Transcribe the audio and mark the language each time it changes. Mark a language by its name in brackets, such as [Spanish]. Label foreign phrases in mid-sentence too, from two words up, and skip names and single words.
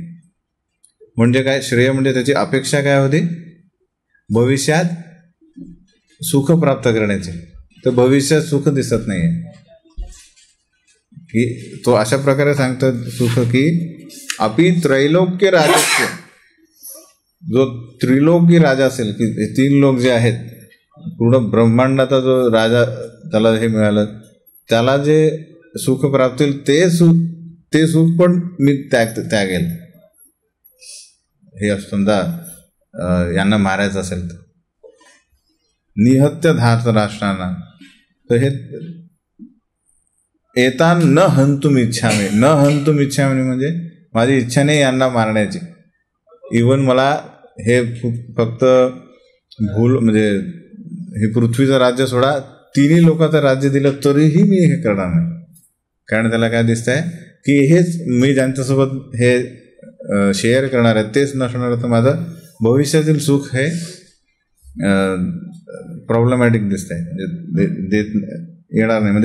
[Marathi] म्हणजे काय श्रेय, म्हणजे त्याची अपेक्षा काय होती, भविष्यात सुख प्राप्त करण्याचे. तर भविष्यात सुख दिसत नाही आहे की तो अशा प्रकारे सांगतो सुख की [Sanskrit] अपि त्रैलोक्य राजस्य, [Marathi] जो त्रिलोकी राजा असेल, की हे 3 लोक जे आहेत, पूर्ण ब्रह्मांडाचा जो राजा त्याला हे मिळालं, त्याला जे सुख प्राप्त होईल ते सुख पण मी त्यागेल. हे समजा यांना मारायचं असेल तर [Sanskrit] निहत्य धार्त [Marathi] राष्ट्रांना, तर हे [Sanskrit] एतान न हंतुम इच्छामी. न हंतुम इच्छामी [Marathi] म्हणजे माझी इच्छा नाही यांना मारण्याची. इवन मला हे फक्त म्हणजे हे पृथ्वीचं राज्य सोडा, 3 लोकांचं राज्य दिलं तरीही मी हे करणार नाही. कारण त्याला काय दिसतंय की हेच मी ज्यांच्यासोबत हे शेअर करणार आहे तेच नसणार, तर माझं भविष्यातील सुख हे प्रॉब्लेमॅटिक दिसतंय, म्हणजे देत येणार नाही.